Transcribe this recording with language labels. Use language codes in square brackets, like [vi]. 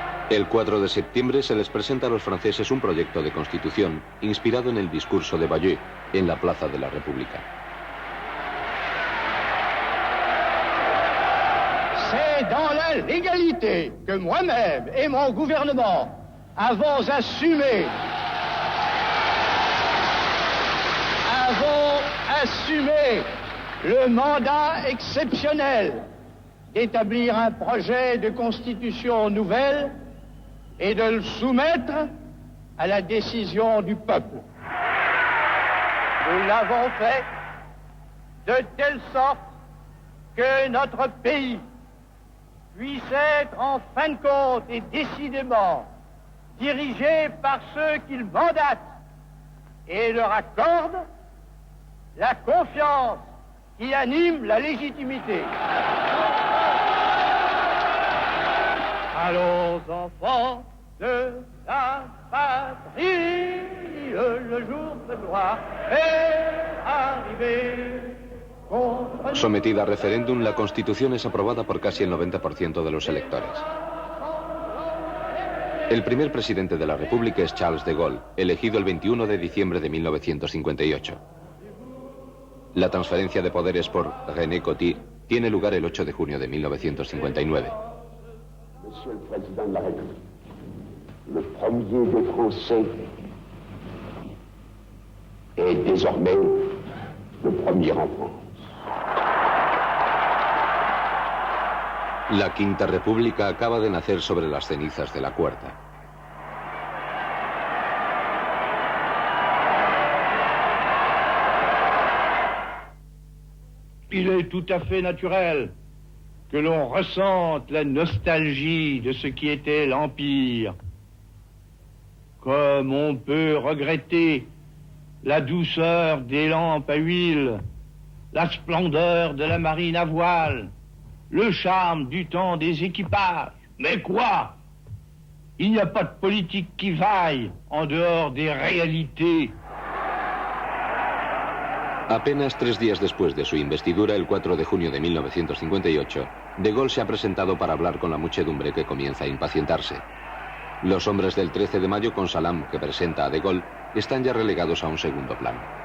[es] El 4 de septiembre se les presenta a los franceses un proyecto de constitución inspirado en el discurso de Bayeux en la Plaza de la República. [fr] C'est dans la légalité que moi-même et mon gouvernement avons assumé le mandat exceptionnel d'établir un projet de constitution nouvelle et de le soumettre à la décision du peuple. Nous l'avons fait de telle sorte que notre pays puisse être en fin de compte et décidément dirigé par ceux qu'il mandate et leur accorde la confiance qui anime la légitimité. Allons, enfants de la patrie, le jour de gloire est arrivé. [es] Sometida a referéndum, la Constitución es aprobada por casi el 90% de los electores. El primer presidente de la República es Charles de Gaulle, elegido el 21 de diciembre de 1958. La transferencia de poderes por René Coty tiene lugar el 8 de junio de 1959. [fr] Monsieur le Président de la République, le premier des Français est désormais le premier en France. [es] La Quinta República acaba de nacer sobre las cenizas de la Cuarta. [fr] Il est tout à fait naturel que l'on ressente la nostalgie de ce qui était l'Empire, comme on peut regretter la douceur des lampes à huile, la splendeur de la marine à voile, le charme du temps des équipages. Mais quoi? Il n'y a pas de politique qui vaille en dehors des réalités. [es] Apenas 3 días después de su investidura, el 4 de junio de 1958, de Gaulle se ha presentado para hablar con la muchedumbre que comienza a impacientarse. Los hombres del 13 de mayo, con Salam, que presenta a de Gaulle, están ya relegados a un segundo plano.